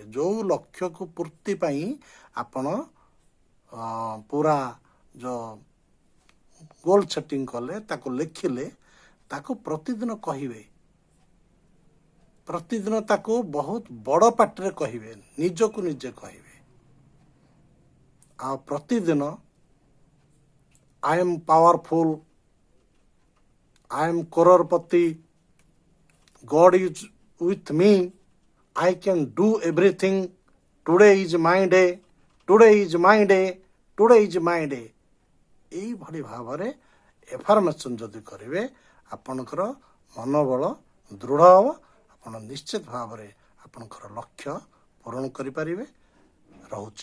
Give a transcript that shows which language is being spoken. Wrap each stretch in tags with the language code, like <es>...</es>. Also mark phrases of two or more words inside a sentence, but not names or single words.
<or>ଯେଉଁ ଲକ୍ଷ୍ୟକୁ ପୂର୍ତ୍ତି ପାଇଁ ଆପଣ ପୁରା ଯେଉଁ</or> <en>goal setting</en> <or>କଲେ, ତାକୁ ଲେଖିଲେ, ତାକୁ ପ୍ରତିଦିନ କହିବେ। ପ୍ରତିଦିନ ତାକୁ ବହୁତ ବଡ଼ ପାଟିରେ କହିବେ, ନିଜକୁ ନିଜେ କହିବେ। ଆଉ ପ୍ରତିଦିନ</or> <en>I am powerful, I am କରୋଡ଼ପତି, God is with me, I can do everything, today is my day, today is my day, today is my day।</en> <or>ଏଇଭଳି ଭାବରେ ଏଫାର୍ମେସନ୍ ଯଦି କରିବେ ଆପଣଙ୍କର ମନୋବଳ ଦୃଢ଼ ହେବ, ଆପଣ ନିଶ୍ଚିତ ଭାବରେ ଆପଣଙ୍କର ଲକ୍ଷ୍ୟ ପୂରଣ କରିପାରିବେ। ରହୁଛି।</or>